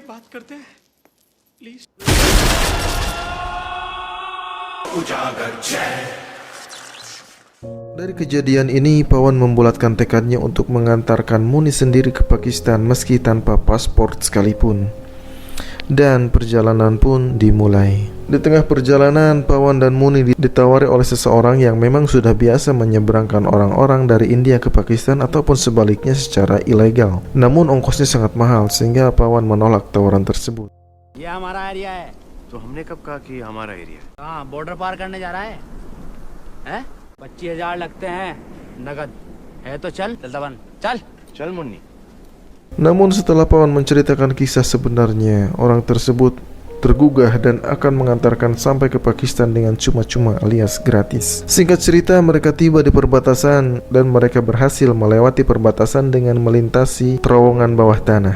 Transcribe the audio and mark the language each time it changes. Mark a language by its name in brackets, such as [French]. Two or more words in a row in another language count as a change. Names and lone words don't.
[Hindi] करते हैं प्लीज। [Indonesian] Dari kejadian ini, Pawan membulatkan tekadnya untuk mengantarkan Muni sendiri ke Pakistan meski tanpa paspor sekalipun. Dan perjalanan pun dimulai. Di tengah perjalanan, Pawan dan Muni ditawari oleh seseorang yang memang sudah biasa menyeberangkan orang-orang dari India ke Pakistan ataupun sebaliknya secara ilegal. Namun ongkosnya sangat mahal sehingga Pawan menolak tawaran tersebut. [Hindi] ये हमारा एरिया है। तो हमने कब कहा कि हमारा एरिया है? हाँ, बॉर्डर पार करने जा रहा है। हैं? 25,000 लगते हैं नगद। है तो चल दबन चल। चल मुन्नी। [Indonesian] Namun setelah Pawan menceritakan kisah sebenarnya, orang tersebut tergugah dan akan mengantarkan sampai ke Pakistan dengan cuma-cuma alias gratis. Singkat cerita, mereka tiba di perbatasan dan mereka berhasil melewati perbatasan dengan melintasi terowongan bawah tanah.